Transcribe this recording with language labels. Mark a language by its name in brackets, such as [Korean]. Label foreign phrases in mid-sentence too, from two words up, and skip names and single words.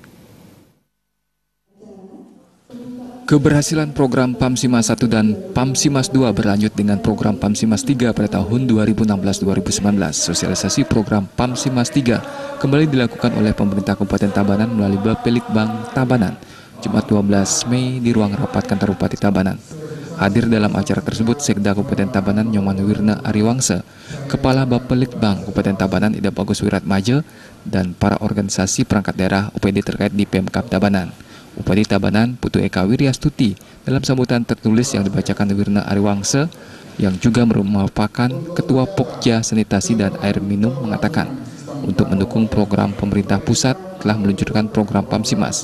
[Indonesian] Keberhasilan program PAMSIMAS 1 dan PAMSIMAS 2 berlanjut dengan program PAMSIMAS 3 pada tahun 2016-2019. Sosialisasi program PAMSIMAS 3 kembali dilakukan oleh pemerintah Kabupaten Tabanan melalui Bapelitbang Tabanan, Jumat 12 Mei di ruang rapat kantor Bupati Tabanan. Hadir dalam acara tersebut Sekda Kabupaten Tabanan Nyoman Wirna Ariwangsa, Kepala Bapelitbang Kabupaten Tabanan Ida Bagus Wiratmaja, dan para organisasi perangkat daerah UPD terkait di Pemkab Tabanan. Bupati Tabanan Putu Eka Wiryastuti dalam sambutan tertulis yang dibacakan Wirna Ariwangsa yang juga merupakan Ketua Pokja Sanitasi dan Air Minum mengatakan untuk mendukung program pemerintah pusat telah meluncurkan program PAMSIMAS.